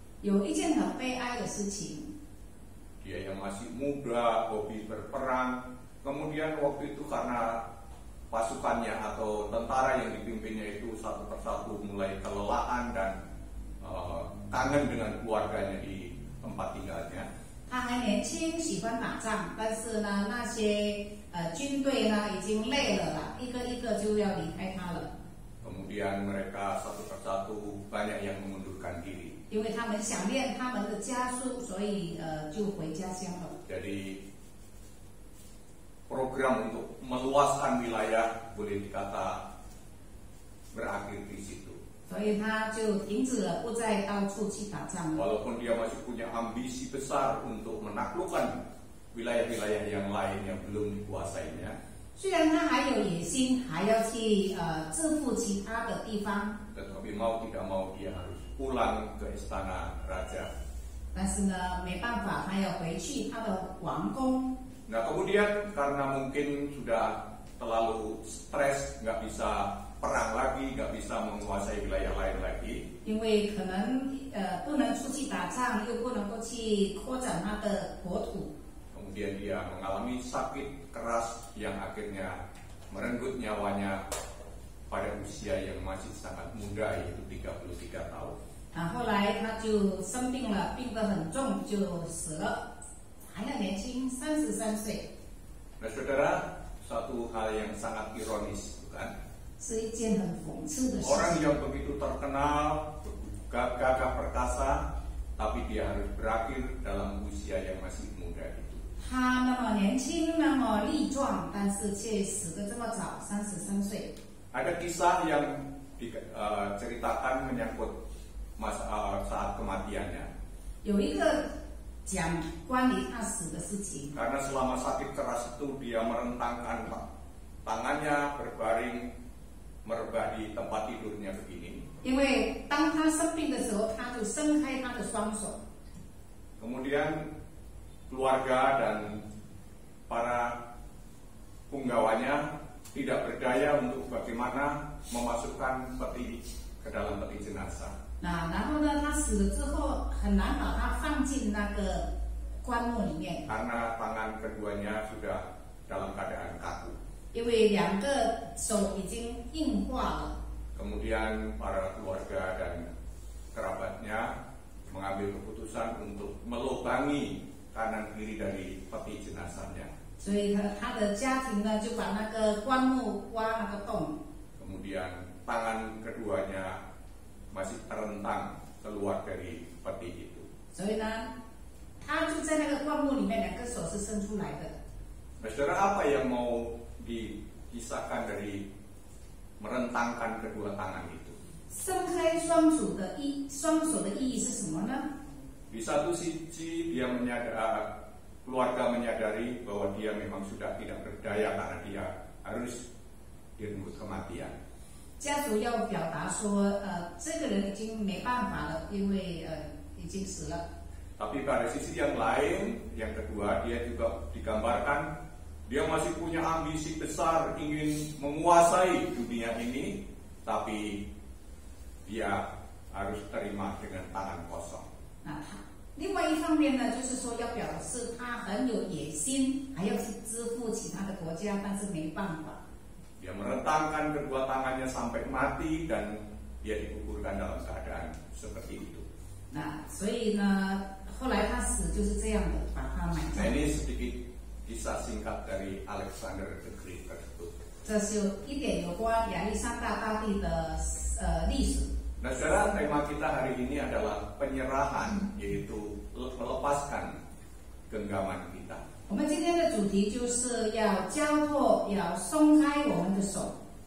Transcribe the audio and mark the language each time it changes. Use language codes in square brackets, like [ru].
[zh] 有一件很悲哀的事情， [id] Dia yang masih muda, hobi berperang, kemudian waktu itu karena pasukannya atau tentara yang dipimpinnya itu satu persatu mulai kelelahan dan kangen dengan keluarganya di tempat tinggalnya. [zh] 他还年轻，喜欢打仗，但是呢，那些军队呢已经累了啦，一个一个就要离开他了。 [id] Kemudian mereka satu persatu banyak yang mengundurkan diri. [zh] 因为他们想念他们的家属，所以就回家乡了。 [id] Jadi program untuk meluaskan wilayah boleh dikata berakhir di situ. [zh] 所以他就停止了，不再到处去打仗了。 [id] Walaupun dia masih punya ambisi besar untuk menaklukkan wilayah-wilayah yang lain yang belum dikuasainya, [zh] 虽然他还有野心，还要去致富其他的地方， [id] tetapi mau tidak mau dia harus pulang ke istana raja. [zh] 但是呢，没办法，他要回去他的王宫。 [id] Nah, kemudian karena mungkin sudah terlalu stres, nggak bisa perang lagi, nggak bisa menguasai wilayah lain lagi, [zh] 因为可能不能出去打仗，又不能够去扩展他的国土， [id] kemudian dia mengalami sakit keras yang akhirnya merenggut nyawanya pada usia yang masih sangat muda, yaitu 33 tahun. [zh] 后来他就生病了，病得很重，就死了，还要年轻，33岁。 [id] Nah, saudara, satu hal yang sangat ironis, bukan? [zh] 是一件很讽刺的事 [id] Orang [zh] 情。 [id] yang begitu terkenal, gagah perkasa, tapi dia harus berakhir dalam usia yang masih muda itu. [zh] 他那么年轻，那么力壮，但是却死得这么早，33岁。 [id] Ada kisah yang diceritakan menyangkut saat kematiannya. [zh] 有一个讲关于他死的事情， [id] Karena selama sakit keras itu dia merentangkan tangannya berbaring merebah di tempat tidurnya begini. [zh] 因为当他生病的时候，他就伸开他的双手。 [id] Kemudian keluarga dan para punggawanya tidak berdaya untuk bagaimana memasukkan peti ke dalam peti jenazah. [zh] 然后呢，他死了之后很难把他放进那个棺木里面， [id] Karena tangan keduanya sudah dalam keadaan kaku. [zh] 因为2个手已经硬化了。 [id] Kemudian para keluarga dan kerabatnya mengambil keputusan untuk melubangi kanan kiri dari peti jenazahnya. [zh] 所以他的家庭呢，就把那个棺木挖那个洞， [id] Kemudian tangan keduanya masih terentang keluar dari peti itu. [zh] 所以呢，他就在那个灌木里面，2个手是伸出来的。 [id] Nah, saudara, apa yang mau dikisahkan dari merentangkan kedua tangan itu? [zh] 伸开双手的意义是什么呢？ [id] Di satu sisi dia keluarga menyadari bahwa dia memang sudah tidak berdaya karena dia harus direnggut kematian. [zh] 家属要表达说，这个人已经没办法了，因为已经死了。 [id] Tapi pada sisi yang lain, yang kedua, dia juga digambarkan dia masih punya ambisi besar ingin menguasai dunia ini, tapi dia harus terima dengan tangan kosong. [zh] 那另外一方面呢，就是说要表示他很有野心，还要去支付其他的国家，但是没办法。 [id] Dia merentangkan kedua tangannya sampai mati dan dia dikuburkan dalam keadaan seperti itu. [zh] 那所以呢，后来他死就是这样的，把他埋 [id] Nah, [zh] 葬。 [id] ini sedikit kisah singkat dari Alexander the Great tersebut. [zh] 这是有一点有关亚历山大大帝的历史。 [id] Nah, saudara, tema kita hari ini adalah penyerahan, yaitu melepaskan genggaman kita. [zh] 我们今天的主题就是要交托，要松开我们的手。